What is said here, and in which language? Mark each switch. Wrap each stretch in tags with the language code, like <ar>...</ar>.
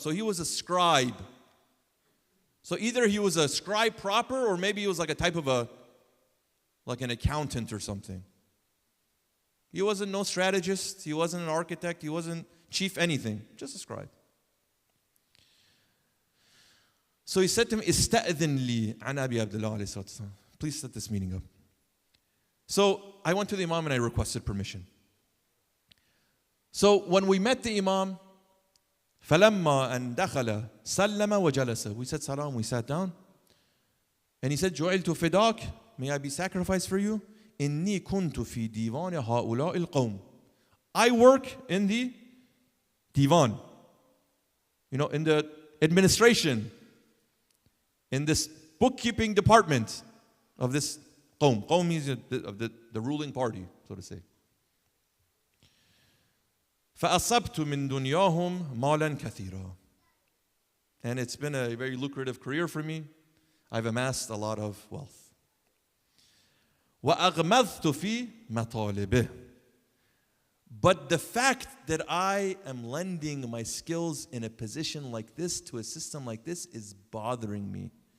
<en>So he was a scribe. So either he was a scribe proper, or maybe he was like a type of like an accountant or something. He wasn't no strategist, he wasn't an architect, he wasn't chief anything, just a scribe. So he said to him,</en> <ar>استأذن لي عن أبي عبد الله عليه الصلاة والسلام.</ar> <en>Please set this meeting up. So I went to the Imam and I requested permission. So when we met the Imam,</en> <ar>فلما أن دخل سلم وجلس.</ar> <en>We said salam, we sat down. And he said,</en> <ar>جعلت فداك,</ar> <en>may I be sacrificed for you?</en> <ar>إني كنت في ديوان هؤلاء القوم.</ar> <en>I work in the divan, in the administration, in this bookkeeping department of this qawm. Qawm means of the ruling party, so to say.</en> <ar>فأصبت من دنياهم مالا كثيرا.</ar> <en>And it's been a very lucrative career for me. I've amassed a lot of wealth.</en> <ar>وأغمضت في مطالبه.</ar> <en>But the fact that I am lending my skills in a position like this to a system like this is bothering me.</en>